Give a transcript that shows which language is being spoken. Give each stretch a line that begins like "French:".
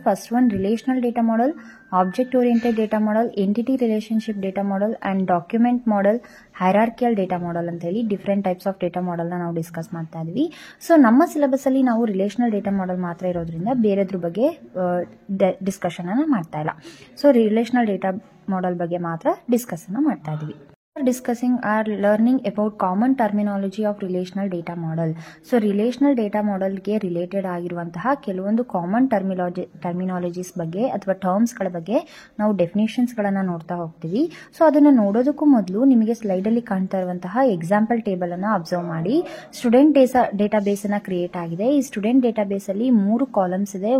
Kannada: First one relational data model, object oriented data model, entity relationship data model and document model, ಹೈರಾರ್ಕಿಯಲ್ data model ಅಂತ ಹೇಳಿ different types of data model ನ ನಾವು discuss ಮಾಡ್ತಾ ಇದ್ವಿ. So ನಮ್ಮ syllabus ಅಲ್ಲಿ ನಾವು ರಿಲೇಷನಲ್ ಡೇಟಾ ಮಾಡೆಲ್ ಮಾತ್ರ ಇರೋದ್ರಿಂದ ಬೇರೆದ್ರ ಬಗ್ಗೆ ಡಿಸ್ಕಷನ್ ಅನ್ನ ಮಾಡ್ತಾ ಇಲ್ಲ. ಸೊ ರಿಲೇಷನಲ್ ಡೇಟಾ ಮಾಡೆಲ್ ಬಗ್ಗೆ ಮಾತ್ರ ಡಿಸ್ಕಸ್ ಅನ್ನ ಮಾಡ್ತಾ ಇದ್ವಿ.
English: Discussing or learning about common terminology of relational data model.
Kannada: So relational data model ಗೆ ರಿಲೇಟೆಡ್ ಆಗಿರುವಂತಹ ಕೆಲವೊಂದು ಕಾಮನ್ ಟರ್ಮಿನಾಲಜೀಸ್ ಬಗ್ಗೆ ಅಥವಾ ಟರ್ಮ್ಸ್ ಗಳ ಬಗ್ಗೆ ನಾವು ಡೆಫಿನೇಷನ್ಸ್ ಗಳನ್ನ ನೋಡ್ತಾ ಹೋಗ್ತೀವಿ. ಸೊ ಅದನ್ನ ನೋಡೋದಕ್ಕೂ ಮೊದಲು ನಿಮಗೆ ಸ್ಲೈಡ್ ಅಲ್ಲಿ ಕಾಣ್ತಾ ಇರುವಂತಹ ಎಕ್ಸಾಂಪಲ್ ಟೇಬಲ್ ಅನ್ನ ಅಬ್ಸರ್ವ್ ಮಾಡಿ. ಸ್ಟೂಡೆಂಟ್ ಡೇಟಾ ಬೇಸ್ ಅನ್ನ ಕ್ರಿಯೇಟ್ ಆಗಿದೆ. ಈ ಸ್ಟೂಡೆಂಟ್ ಡೇಟಾ ಬೇಸ್ ಅಲ್ಲಿ 3 ಕಾಲಮ್ಸ್ ಇದೆ.